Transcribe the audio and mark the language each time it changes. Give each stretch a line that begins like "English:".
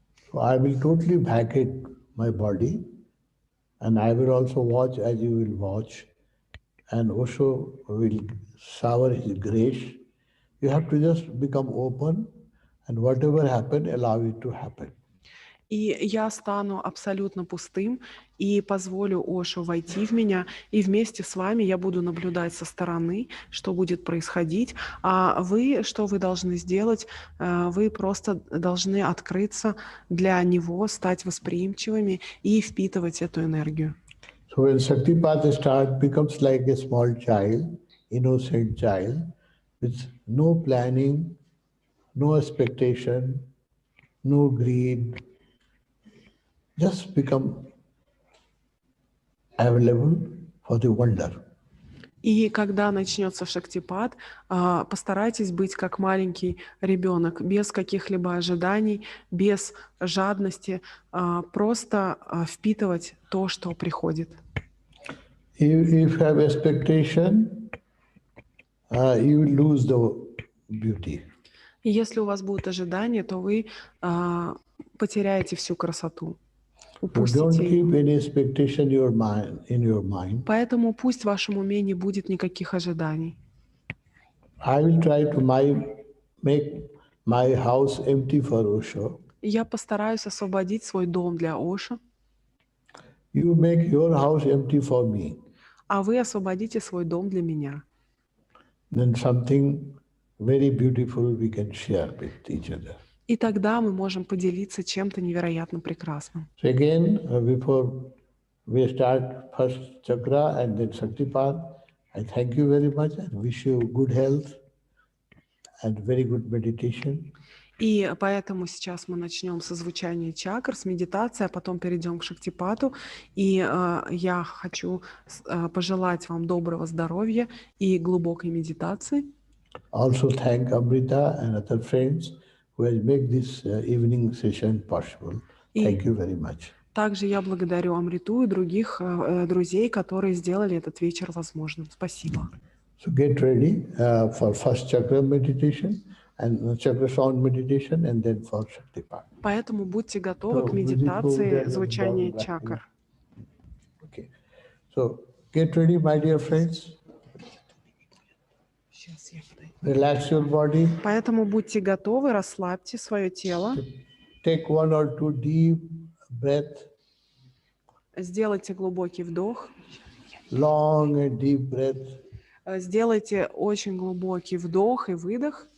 English: So I will totally vacate my body, and I will also watch as you will watch, and Osho will shower his grace. You have to just become open, and whatever happen, allow it to happen.
Russian: И я стану абсолютно пустым и позволю Ошо войти в меня, и вместе с вами я буду наблюдать со стороны, что будет происходить. А вы, что вы должны сделать? Вы просто должны открыться для него, стать восприимчивыми и впитывать эту энергию.
English: So when Shaktipat starts, becomes like a small child, innocent child, with no planning, no expectation, no greed, just become available for the wonder.
Russian: И когда начнется Шактипат, постарайтесь быть как маленький ребенок, без каких-либо ожиданий, без жадности, просто впитывать то, что приходит.
English: If you have expectation, you will lose the beauty.
Russian: И если у вас будут ожидания, то вы потеряете всю красоту.
English: So don't keep any expectation in your mind.
Russian: Поэтому пусть в вашем уме не будет никаких ожиданий.
English: I will try to make my house empty for Osho.
Russian: Я постараюсь освободить свой дом для Ошо.
English: You make your house empty for me.
Russian: А вы освободите свой дом для меня.
English: Then something very beautiful we can share with each other.
Russian: И тогда мы можем поделиться чем-то невероятно прекрасным.
English: So again, before we start first chakra and then Shaktipat, I thank you very much and wish you good health and very good meditation.
Russian: И поэтому сейчас мы начнем со звучания чакр, с медитации, а потом перейдем к Шактипату. И я хочу пожелать вам доброго здоровья и глубокой медитации.
English: Also thank Amrita and other friends who has made this evening session possible. Thank you very much.
Russian: Также я благодарю Амриту и других друзей, которые сделали этот вечер возможным. Спасибо.
English: So get ready for first chakra meditation and chakra sound meditation and then for Shaktipat.
Russian: Поэтому будьте готовы к медитации звучания чакр.
English: Okay. So get ready, my dear friends. Relax your body.
Russian: Поэтому будьте готовы, расслабьте свое тело.
English: Take one or two deep breath.
Russian: Сделайте глубокий вдох.
English: Long and deep breath.
Russian: Сделайте очень глубокий вдох и выдох.